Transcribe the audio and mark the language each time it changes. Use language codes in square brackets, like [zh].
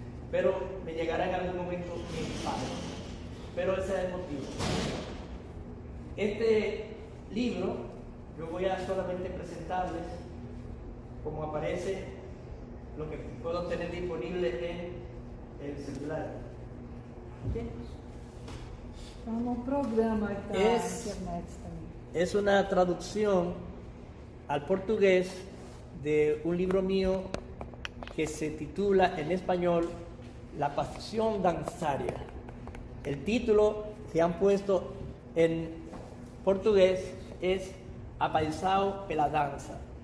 [es] Pero me llegará en algún momento mi equipaje. Pero ese es el motivo. Este libro, yo voy a solamente presentarles como aparece lo que puedo tener disponible en el celular. ¿Okay? [pt] Então, no programa da internet também. [es] Es una traducción al portugués de un libro mío que se titula en español La Pasión Danzaria. El título que han puesto en portugués es Apaixonado pela Danza.